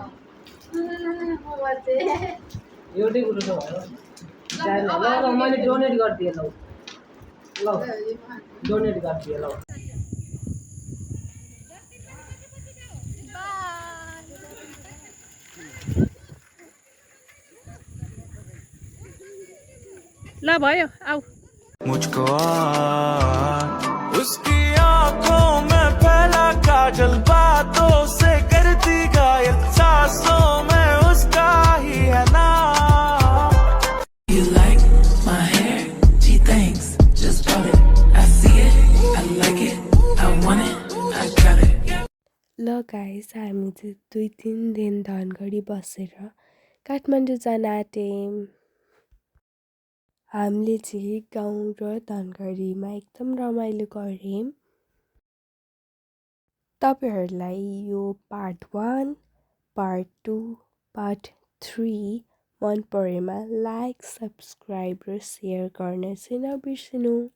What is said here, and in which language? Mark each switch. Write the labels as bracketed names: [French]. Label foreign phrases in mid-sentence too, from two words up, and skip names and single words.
[Nepali] एउटै कुरो त भयो ल मैले डोनेट गरिदिएँ ल डोनेट गरिदिएँ ल ल भयो आऊ [Hindi] मुझको उसकी आंखों में पहला काजल बातों से करती घायल सांसों में उसका ही है नाम [English] You like my hair? She thinks just bought it. I see it, I like it, I want it, I got it. [Nepali] ल गाइस हामी चाहिँ 2-3 दिन धनगढी बसेर काठमाडौँ जान आँट्यौँ हामीले चाहिँ गाउँ र धनगढीमा एकदम रमाइलो गऱ्यौँ तपाईहरूलाई यो पार्ट 1 पार्ट 2 पार्ट 3 मन परेमा [English] like subscribe [Nepali] र सेयर गर्न चाहिँ नबिर्सिनु